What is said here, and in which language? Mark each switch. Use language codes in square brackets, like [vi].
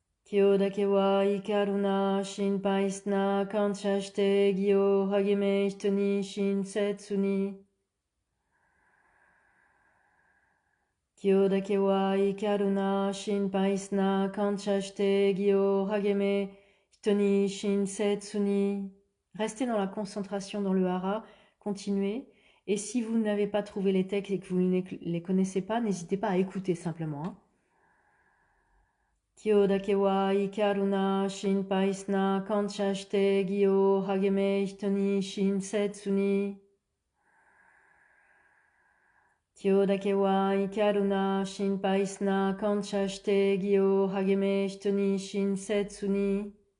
[ja] 今日だけは怒るな、心配すな、感謝して義を励め人に親切に。今日だけは怒るな、心配すな、感謝して義を励め人に親切に。 [fr] Restez dans la concentration dans le hara, continuez. Et si vous n'avez pas trouvé les textes et que vous ne les connaissez pas, n'hésitez pas à écouter simplement. Hein. [ja] 今日だけは怒るな、心配すな、感謝して義を励め人に親切に。今日だけは怒るな、心配すな、感謝して義を励め人に親切に。